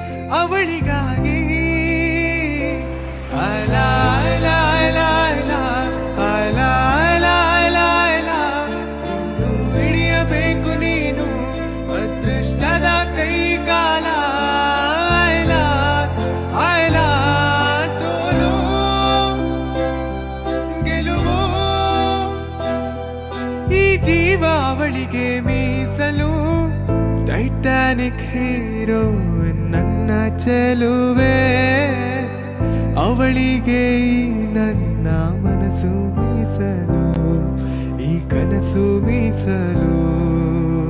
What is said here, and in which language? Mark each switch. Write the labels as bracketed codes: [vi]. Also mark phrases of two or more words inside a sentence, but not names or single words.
[kn] ಅವಳಿಗಾಗಿ ಅಲ ಅಲ ಅಲ ಅಲ ಅಲ ಅಲ ಅಲ ಅಲ ಇನ್ನು ಹಿಡಿಯಬೇಕು ನೀನು ಅದೃಷ್ಟದ ಕೈಗಾಲ ಅಲ ಅಲ ಸೋಲು ಗೆಲುವು ಈ ಜೀವ ಅವಳಿಗೆ ಮೀಸಲು [en] Titanic hero [kn] ನನ್ನ ಚೆಲುವೆ ಅವಳಿಗೆ ನನ್ನ ಮನಸ್ಸು ಮೀಸಲು ಈ ಕನಸು ಮೀಸಲು